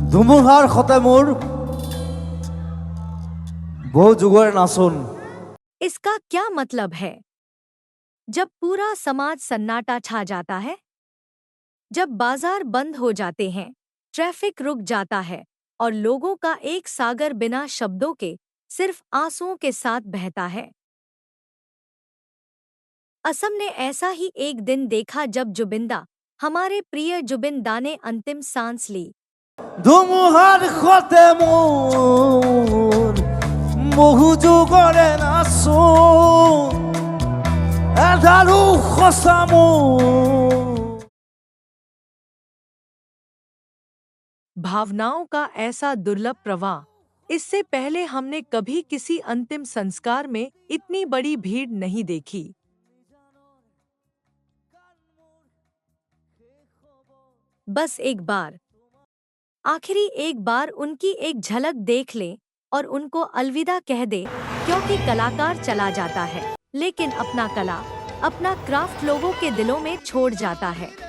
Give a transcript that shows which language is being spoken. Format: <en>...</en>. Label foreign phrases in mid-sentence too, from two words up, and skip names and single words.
<as>ধুমুহাৰ সতে মোৰ বহু যুগৰ নাচোন।</as> <hi>इसका क्या मतलब है? जब पूरा समाज सन्नाटा छा जाता है, जब बाजार बंद हो जाते हैं, ट्रैफिक रुक जाता है और लोगों का एक सागर बिना शब्दों के सिर्फ आंसुओं के साथ बहता है। असम ने ऐसा ही एक दिन देखा जब जुबिंदा, हमारे प्रिय जुबिन दा ने अंतिम सांस ली।</hi> <as>ধুমুহাৰ সতে মোৰ বহু যুগৰে নাচোন, এধাৰো সঁচা মোৰ।</as> <hi>भावनाओं का ऐसा दुर्लभ प्रवाह, इससे पहले हमने कभी किसी अंतिम संस्कार में इतनी बड़ी भीड़ नहीं देखी। बस एक बार, आखिरी एक बार उनकी एक झलक देख लें और उनको अलविदा कह दे, क्योंकि कलाकार चला जाता है, लेकिन अपना कला, अपना क्राफ्ट लोगों के दिलों में छोड़ जाता है।</hi>